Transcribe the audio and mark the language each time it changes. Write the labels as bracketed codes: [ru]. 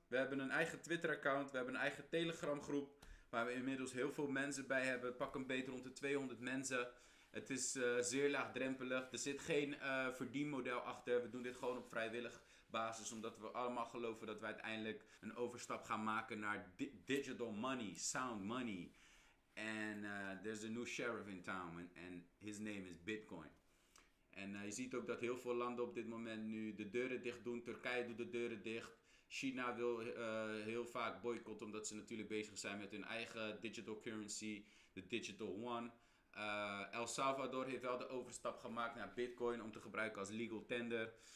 [nl] We hebben een eigen Twitter-account. We hebben een eigen Telegram-groep. Waar we inmiddels heel veel mensen bij hebben. Pak een beter rond de 200 mensen. Het is zeer laagdrempelig. Er zit geen verdienmodel achter. We doen dit gewoon op vrijwillig basis. Omdat we allemaal geloven dat we uiteindelijk een overstap gaan maken naar [en] digital money, sound money. En there's a new sheriff in town and his name is Bitcoin. [nl] En je ziet ook dat heel veel landen op dit moment nu de deuren dicht doen. Turkije doet de deuren dicht. China wil heel vaak boycotten omdat ze natuurlijk bezig zijn met hun eigen [en] digital currency, [nl] de digital one. El Salvador heeft wel de overstap gemaakt naar Bitcoin om te gebruiken als legal tender.